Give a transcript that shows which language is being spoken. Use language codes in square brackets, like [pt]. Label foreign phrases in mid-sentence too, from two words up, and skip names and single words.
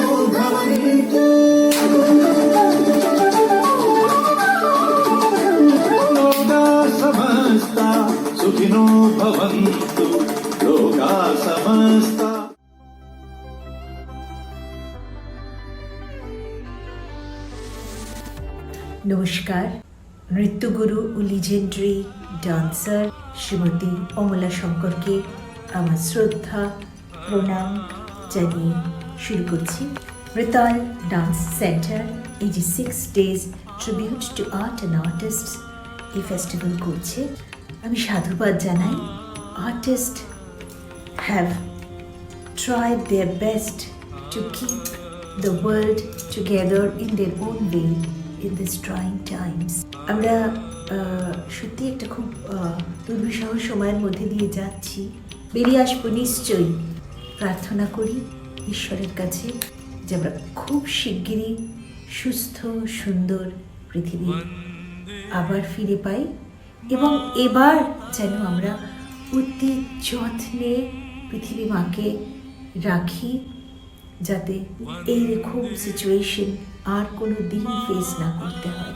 [sa] भवन्तु लोका समस्ता सुखिनो भवन्तु लोका समस्ता। [bn] নমস্কার। নৃত্যগুরু ও [en] legendary dancer [bn] শ্রীমতী অমলা শঙ্করকে আমার শ্রদ্ধা প্রণাম জানিয়ে শুরু করছি। মৃতাল ডান্স সেন্টার এই যে [en] 6 days tribute to art and artists [bn] এই ফেস্টিভ্যাল করছে, আমি সাধুবাদ জানাই। [en] artist have tried their best to keep the world together in their own way in these trying times. [bn] আমরা সত্যি একটা খুব দুর্বিষহ সময়ের মধ্যে দিয়ে যাচ্ছি, বেরিয়ে আসবো নিশ্চয়ই। প্রার্থনা করি ঈশ্বরের কাছে যে আমরা খুব শিগগিরই সুস্থ সুন্দর পৃথিবী আবার ফিরে পাই, এবং এবার যেন আমরা অতি যত্নে পৃথিবী মাকে রাখি, যাতে এইরকম সিচুয়েশন আর কোনো দিন ফেস না করতে হয়।